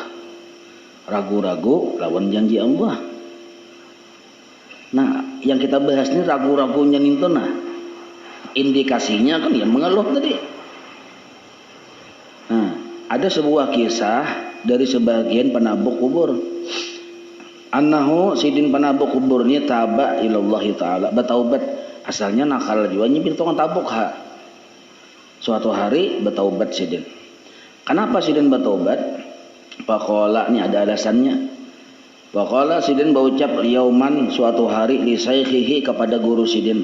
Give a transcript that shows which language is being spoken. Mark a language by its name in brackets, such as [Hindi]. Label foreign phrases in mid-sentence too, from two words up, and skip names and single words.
[Indonesian] Ragu-ragu lawan janji Allah. Nah, yang kita bahas ini ragu-ragunya itu nah. Indikasinya kan ya mengeluh tadi. Ada sebuah kisah dari sebagian penabuk kubur. Annahu sidin penabuk kuburnya [Arabic] taba ilallahi ta'ala [Indonesian] bertaubat. [Banjar] Asalnya nakal juga nyipin tukang tabuk ha. Suatu hari bertaubat sidin. [Indonesian] Kenapa sidin bertaubat? Faqala ini ada alasannya. Faqala sidin berucap yauman suatu hari [Arabic] li saykhihi [Indonesian] kepada guru sidin.